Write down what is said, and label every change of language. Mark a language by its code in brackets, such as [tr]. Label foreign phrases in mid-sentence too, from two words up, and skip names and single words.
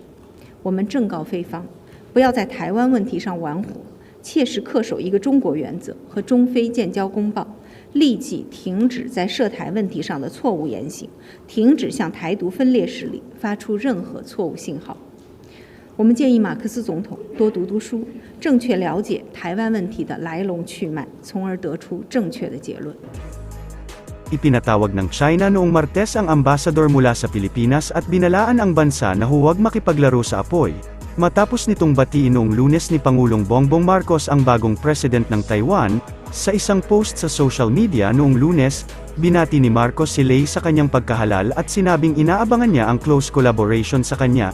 [zh] 我们正告菲方，不要在台湾问题上玩火，切实恪守一个中国原则和中非建交公报，立即停止在涉台问题上的错误言行，停止向台独分裂势力发出任何错误信号。我们建议马克思总统多读读书，正确了解台湾问题的来龙去脉，从而得出正确的结论。 [tl] Ipinatawag ng China noong Martes ang ambasador mula sa Pilipinas at binalaan ang bansa na huwag makipaglaro sa apoy. Matapos nitong batiin noong Lunes ni Pangulong Bongbong Marcos ang bagong president ng Taiwan, sa isang post sa [en] social media [tl] noong Lunes, binati ni Marcos si Lei sa kanyang pagkahalal at sinabing inaabangan niya ang [en] close collaboration [tl] sa kanya.